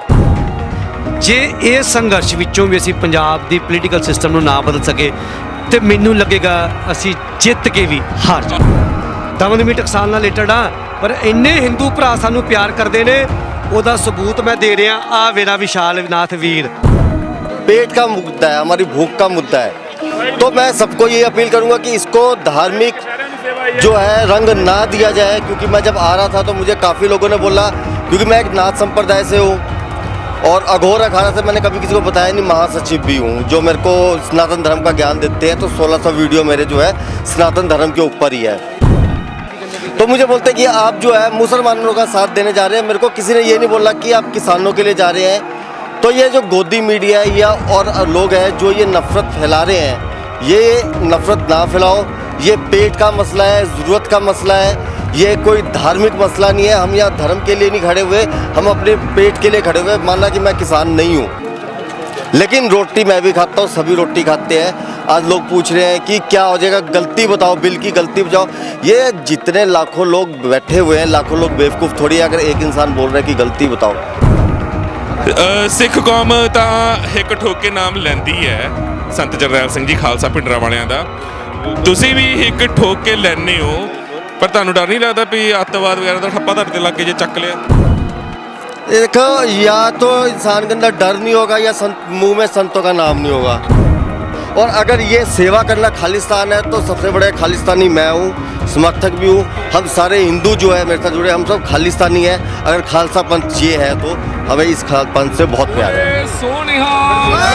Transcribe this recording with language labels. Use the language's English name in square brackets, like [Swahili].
[Punjabi] ਜੇ ਇਹ ਸੰਘਰਸ਼ ਵਿੱਚੋਂ ਵੀ ਅਸੀਂ ਪੰਜਾਬ ਦੀ ਪੋਲੀਟੀਕਲ ਸਿਸਟਮ ਨੂੰ ਨਾ ਬਦਲ ਸਕੇ ਤੇ ਮੈਨੂੰ ਲੱਗੇਗਾ ਅਸੀਂ ਜਿੱਤ ਕੇ ਵੀ ਹਾਰ ਜਾਵਾਂਗੇ। ਦਮਨ ਵੀ ਟਕਸਾਲ ਨਾਲ ਰਿਲੇਟਡ ਆ, ਪਰ ਇੰਨੇ ਹਿੰਦੂ ਭਰਾ ਸਾਨੂੰ ਪਿਆਰ ਕਰਦੇ ਨੇ, ਉਹਦਾ ਸਬੂਤ ਮੈਂ ਦੇ ਰਿਹਾ। ਆ ਮੇਰਾ ਵਿਸ਼ਾਲ ਨਾਥ ਵੀਰ। [Hindi] पेट का मुद्दा है, हमारी भूख का मुद्दा है, तो मैं सबको ये अपील करूंगा कि इसको धार्मिक जो है रंग ना दिया जाए। क्योंकि मैं जब आ रहा था तो मुझे काफ़ी लोगों ने बोला, क्योंकि मैं एक नाथ संप्रदाय से हूँ और अघोर अखाड़ा से मैंने कभी किसी को बताया नहीं, महासचिव भी हूँ जो मेरे को सनातन धर्म का ज्ञान देते हैं। तो 1600 वीडियो मेरे जो है सनातन धर्म के ऊपर ही है। तो मुझे बोलते हैं कि आप जो है मुसलमानों का साथ देने जा रहे हैं। मेरे को किसी ने ये नहीं बोला कि आप किसानों के लिए जा रहे हैं। तो ये जो गोदी मीडिया है या और लोग हैं जो ये नफ़रत फैला रहे हैं, ये नफ़रत ना फैलाओ। ये पेट का मसला है, ज़रूरत का मसला है, ये कोई धार्मिक मसला नहीं है। हम यहाँ धर्म के लिए नहीं खड़े हुए, हम अपने पेट के लिए खड़े हुए। माना कि मैं किसान नहीं हूँ लेकिन रोटी मैं भी खाता हूँ, सभी रोटी खाते हैं। आज लोग पूछ रहे हैं कि क्या हो जाएगा, गलती बताओ, बिल की गलती बताओ। ये जितने लाखों लोग बैठे हुए हैं, लाखों लोग बेवकूफ़ थोड़ी है अगर एक इंसान बोल रहा है कि गलती बताओ। [Punjabi] ਸਿੱਖ ਕੌਮ ਤਾਂ ਹਿੱਕ ਠੋਕ ਕੇ ਨਾਮ ਲੈਂਦੀ ਹੈ ਸੰਤ ਜਰਨੈਲ ਸਿੰਘ ਜੀ ਖਾਲਸਾ ਭਿੰਡਰਾਂ ਵਾਲਿਆਂ ਦਾ। ਤੁਸੀਂ ਵੀ ਹਿੱਕ ਠੋਕ ਕੇ ਲੈਂਦੇ ਹੋ, ਪਰ ਤੁਹਾਨੂੰ ਡਰ ਨਹੀਂ ਲੱਗਦਾ ਵੀ ਅੱਤਵਾਦ ਵਗੈਰਾ ਦਾ ਠੱਪਾ ਤੁਹਾਡੇ ਤੇ ਲੱਗ ਕੇ ਜੇ ਚੱਕ ਲਿਆ? [Hindi] देखो, या तो इंसान के अंदर डर नहीं होगा या मुंह में संतों का नाम नहीं होगा। और अगर ये सेवा करना खालिस्तान है तो सबसे बड़े खालिस्तानी मैं हूँ, समर्थक भी हूँ। हम सारे हिंदू जो है मेरे साथ जुड़े, हम सब खालिस्तानी हैं। अगर खालसा पंथ ये है तो हमें इस पंथ से बहुत प्यार है।